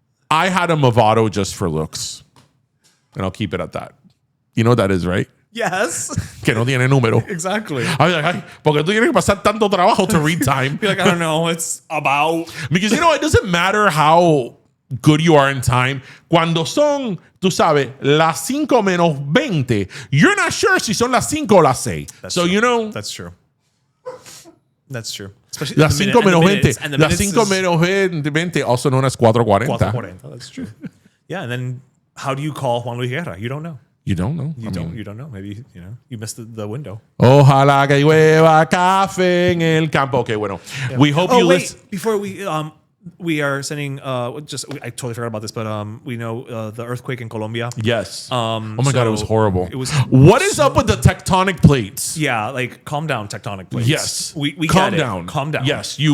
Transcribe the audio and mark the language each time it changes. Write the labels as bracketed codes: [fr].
[en] I had a Movado just for looks, and I'll keep it at that. You know what that is, right? Yes. [es] Que no tiene número. [en] Exactly. I was like, [es] ay, porque tú tienes que pasar tanto trabajo [en] to read time. Be like, I don't know. It's about. Because, you know, it doesn't matter how good you are in time. [es] Cuando son, tú sabes, las 5 menos 20, [en] you're not sure [es] si son las 5 o las 6. [en] That's So, true. you know. That's true. That's true. Especially [es] Las 5 menos 20. Las 5 [en] is [es] menos 20, [en] also known as 4:40. 4:40. That's true. Yeah, and then how do you call Juan Luis Guerra? You don't know. You don't know. You don't know. Maybe, you missed the window. [es] Ojalá que llueva café en el campo. [en] Okay, bueno. Yeah. We hope you listen. Before we are sending I totally forgot about this, but we know the earthquake in Colombia. Yes. Oh my God, it was horrible. It was. What is up with the tectonic plates? Yeah, like calm down, tectonic plates. Yes. We calm get it. down. Calm down. Yes, you